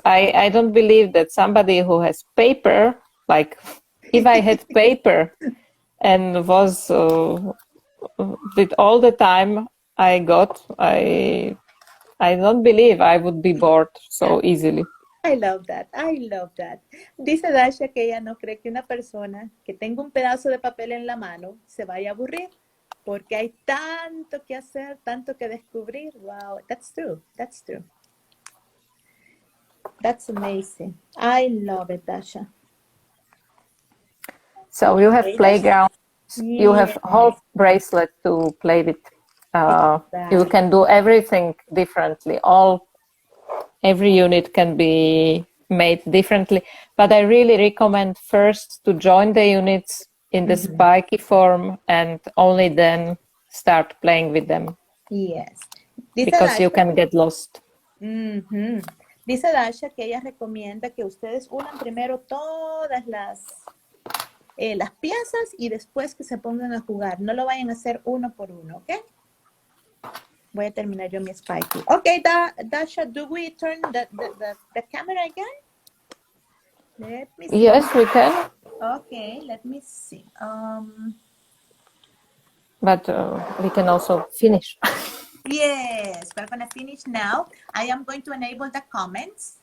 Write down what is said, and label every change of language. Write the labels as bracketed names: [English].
[English] I don't believe that somebody who has paper, like if I had paper and was with all the time I got, I don't believe I would be bored so easily. I love that. I love that. [Spanish] Dice Dáša que ella no cree que una persona que tenga un pedazo de papel en la mano se vaya a aburrir porque hay tanto que hacer, tanto que descubrir. [English] Wow, that's true. That's true. That's amazing. I love it, Dáša. So you have playground. You have whole bracelet to play with. Exactly. You can do everything differently. Every unit can be made differently. But I really recommend first to join the units in the spiky form and only then start playing with them. Yes. [Spanish] Dice [English] Because you Dasha, can get lost. [Spanish] Dice Dasha que ella recomienda que ustedes unan primero todas las piezas y después que se pongan a jugar. No lo vayan a hacer uno por uno, ¿ok? Voy a terminar yo mi spiky. [English] Okay, Dasha, do we turn the camera again? Let me see. Yes, we can. Okay, let me see. But we can also finish. Yes, we're going to finish now. I am going to enable the comments.